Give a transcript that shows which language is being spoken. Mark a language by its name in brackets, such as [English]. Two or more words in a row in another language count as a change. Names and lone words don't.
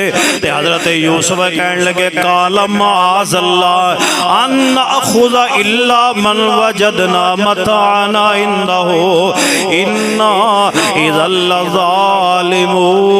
[Punjabi] تے حضرت یوسف کہن لگے [Arabic] قال معاذ الله أن نأخذ إلا من وجدنا متاعنا عنده إنا إذا لظالمون.